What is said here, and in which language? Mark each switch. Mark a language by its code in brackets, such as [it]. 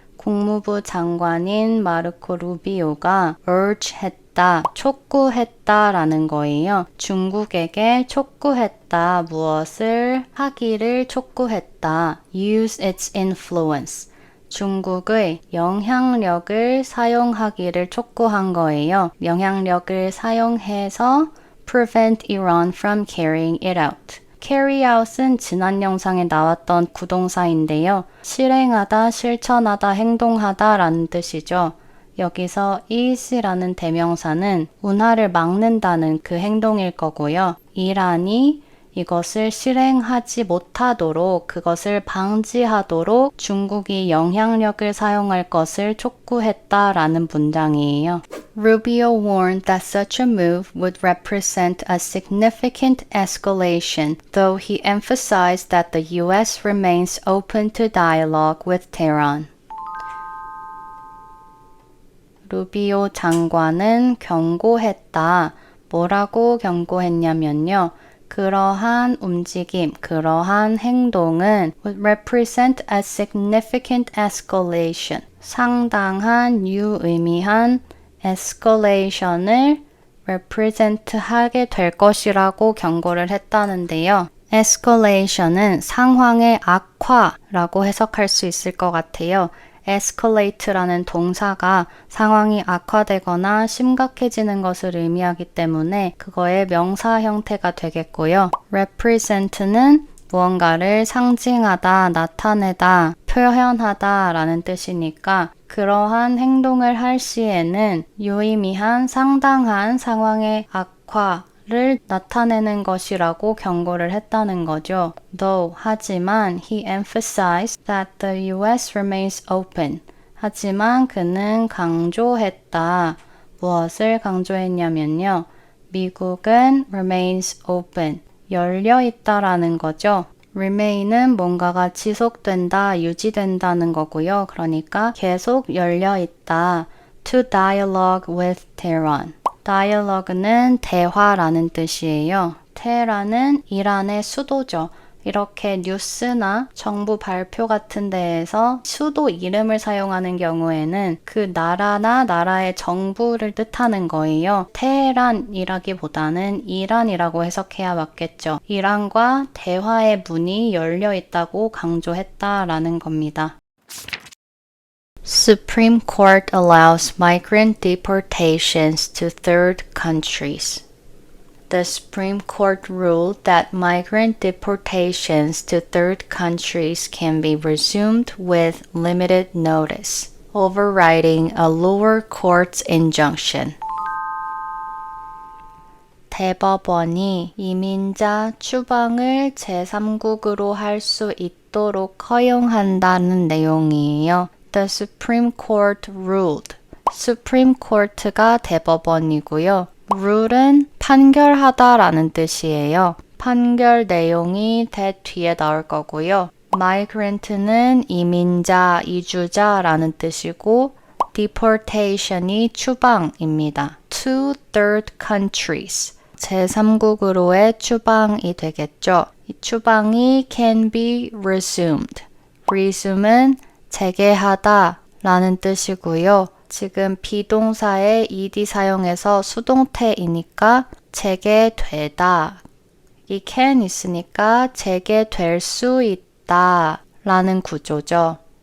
[ko] 국무부 장관인 마르코 루비오가 urge 했다, 촉구했다라는 거예요. 중국에게 촉구했다, 무엇을 하기를 촉구했다. [en] Use its influence. [ko] 중국의 영향력을 사용하기를 촉구한 거예요. 영향력을 사용해서 [en] prevent Iran from carrying it out. [ko] carry out은 지난 영상에 나왔던 구동사인데요. 실행하다, 실천하다, 행동하다 라는 뜻이죠. 여기서 is라는 대명사는 운하를 막는다는 그 행동일 거고요. 이란이 이것을 실행하지 못하도록, 그것을 방지하도록 중국이 영향력을 사용할 것을 촉구했다라는 문장이에요. [en] Rubio warned that such a move would represent a significant escalation, though he emphasized that the U.S. remains open to dialogue with Tehran. [ko] 루비오 장관은 경고했다. 뭐라고 경고했냐면요. 그러한 움직임, 그러한 행동은 [en] would represent a significant escalation. [ko] 상당한 유의미한 escalation을 represent 하게 될 것이라고 경고를 했다는데요. escalation은 상황의 악화라고 해석할 수 있을 것 같아요. escalate라는 동사가 상황이 악화되거나 심각해지는 것을 의미하기 때문에 그거의 명사 형태가 되겠고요. represent는 무언가를 상징하다, 나타내다, 표현하다 라는 뜻이니까 그러한 행동을 할 시에는 유의미한 상당한 상황의 악화를 나타내는 것이라고 경고를 했다는 거죠. [en] Though, [ko] 하지만 [en] he emphasized that the U.S. remains open. [ko] 하지만 그는 강조했다. 무엇을 강조했냐면요. 미국은 [en] remains open. [ko] 열려 있다라는 거죠. remain은 뭔가가 지속된다, 유지된다는 거고요. 그러니까 계속 열려 있다. [en] to dialogue with Tehran. [ko] dialogue는 대화라는 뜻이에요. 테헤란은 이란의 수도죠. 이렇게 뉴스나 정부 발표 같은 데에서 수도 이름을 사용하는 경우에는 그 나라나 나라의 정부를 뜻하는 거예요. 테헤란이라기보다는 이란이라고 해석해야 맞겠죠. 이란과 대화의 문이 열려 있다고 강조했다라는 겁니다. [en] Supreme Court allows migrant deportations to third countries. The Supreme Court ruled that migrant deportations to third countries can be resumed with limited notice, overriding a lower court's injunction. [ko] 대법원이 이민자 추방을 제3국으로 할 수 있도록 허용한다는 내용이에요. [en] The Supreme Court ruled. [ko] Supreme Court가 대법원이고요. rule은 판결하다라는 뜻이에요. 판결 내용이 that 뒤에 나올 거고요. migrant는 이민자, 이주자라는 뜻이고 deportation이 추방입니다. [en] to third countries. [ko] 제3국으로의 추방이 되겠죠. 이 추방이 can be resumed. resume은 재개하다 라는 뜻이고요. 지금 비동사에 ed 사용해서 수동태이니까 재개되다. 이 can 있으니까 재개될 수 있다 라는 구조죠.